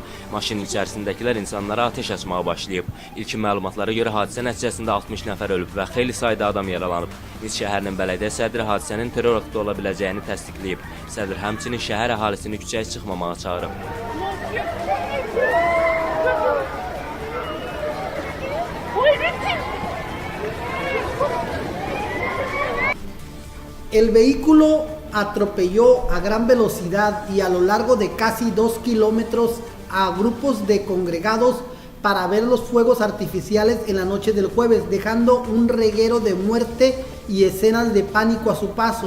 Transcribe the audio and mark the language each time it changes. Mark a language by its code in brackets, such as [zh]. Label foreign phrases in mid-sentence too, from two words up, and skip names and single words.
[az] Maşının içərisindəkilər insanlara ateş açmağa başlayıb. İlkin məlumatlara görə hadisə nəticəsində 60 nəfər ölüb və xeyli sayda adam yaralanıb. Nice şəhərinin bələdiyyə sədri hadisənin terror aktı ola biləcəyini təsdiqləyib. Sədr həmçinin şəhər əhalisini küçəyə çıxmamağa çağırıb. [es] El vehículo atropelló a gran velocidad y a lo largo de casi 2 kilómetros a grupos de congregados para ver los fuegos artificiales en la noche del jueves, dejando un reguero de muerte y escenas de pánico a su paso.